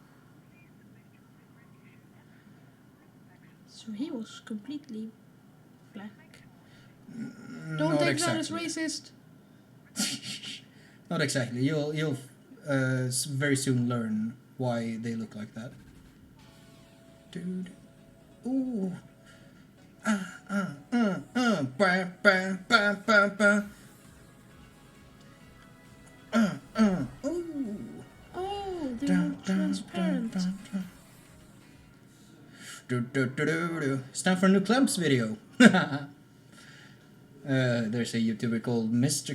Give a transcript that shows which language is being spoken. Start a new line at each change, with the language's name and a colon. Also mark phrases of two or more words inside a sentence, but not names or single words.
English: So he was completely black. Don't take that as racist. Not exactly. You'll very soon learn why they look like that. Dude. Ooh. Ba ba ba ba ba. Ooh. Oh, they were transparent. It's time for a new Clamps video. There's a YouTuber called Mr.